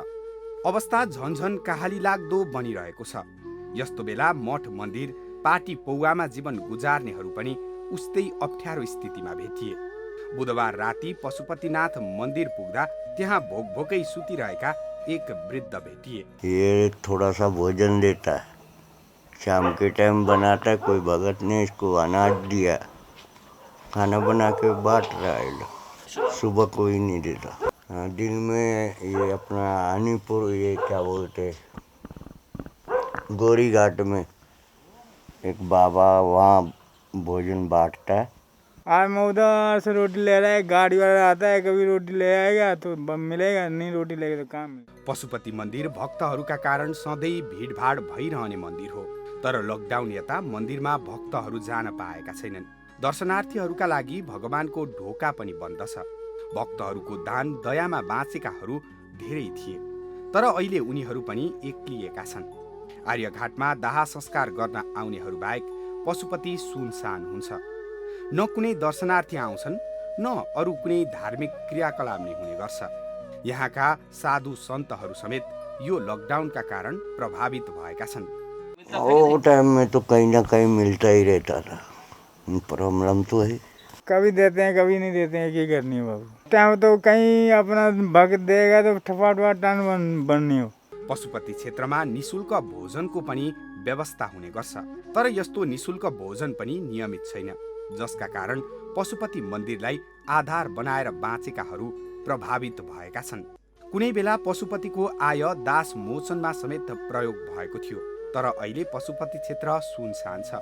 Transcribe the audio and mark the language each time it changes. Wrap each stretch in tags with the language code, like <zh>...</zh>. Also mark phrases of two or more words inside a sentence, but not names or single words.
<ne>अवस्था झन्झन कहाली लाग्दो बनिरहेको छ। यस्तो बेला मठ मन्दिर पाटी पौवामा जीवन गुजार्नेहरू पनि उस्तै अप्ठ्यारो स्थितिमा भेटिए। बुधबार राति पशुपतिनाथ मन्दिर पुग्दा त्यहाँ भोकै सुतिरहेका एक वृद्ध भेटिए।</ne> <hi>ये थोड़ा सा भोजन देता है, शाम के टाइम बनाता है, कोई भगत ने इसको अनाज दिया, खाना बना के बांट रहा है। सुबह कोई नहीं देता। दिन में ये अपना आनीपुर, ये क्या बोलते, गोरी घाट में एक बाबा, वहाँ भोजन बांटता है। आज मैं उधर से रोटी ले रहा है, गाड़ी वाला आता है, कभी रोटी ले आएगा तो मिलेगा, नहीं रोटी लेगा तो काम।</hi> <ne>पशुपति मन्दिर भक्तहरूका कारण सधैँ भिडभाड भइरहने मन्दिर हो। तर लकडाउन यता मन्दिरमा भक्तहरू जान पाएका छैनन्। दर्शनार्थीहरूका लागि भगवानको ढोका पनि बन्द छ। भक्तहरूको दान दयामा बाँचेकाहरू धेरै थिए, तर अहिले उनीहरू पनि एक्लिएका छन्। आर्यघाटमा दाह संस्कार गर्न आउनेहरू बाहेक पशुपति सुनसान हुन्छ। न कुनै दर्शनार्थी आउँछन्, न अरू कुनै धार्मिक क्रियाकलाप नै हुने गर्छ। यहाँका साधु सन्तहरू समेत यो लकडाउनका कारण प्रभावित भएका छन्।</ne> <hi>वो टाइम में तो कहीं ना कहीं मिलता ही रहता था। प्रॉब्लम तो है, कभी देते हैं कभी नहीं देते हैं, क्या करनी है बाबू। टाइम तो कहीं अपना भगत देगा तो ठपाट टान बननी हो।</hi> <ne>पशुपति क्षेत्रमा निशुल्क भोजनको पनि व्यवस्था हुने गर्छ, तर यस्तो निशुल्क भोजन पनि नियमित छैन, जसका कारण पशुपति मन्दिरलाई आधार बनाएर बाँचेकाहरू प्रभावित भएका छन्। कुनै बेला पशुपतिको आय दास मोचनमा समेत प्रयोग भएको थियो, तर अहिले पशुपति क्षेत्र सुनसान छ।</ne>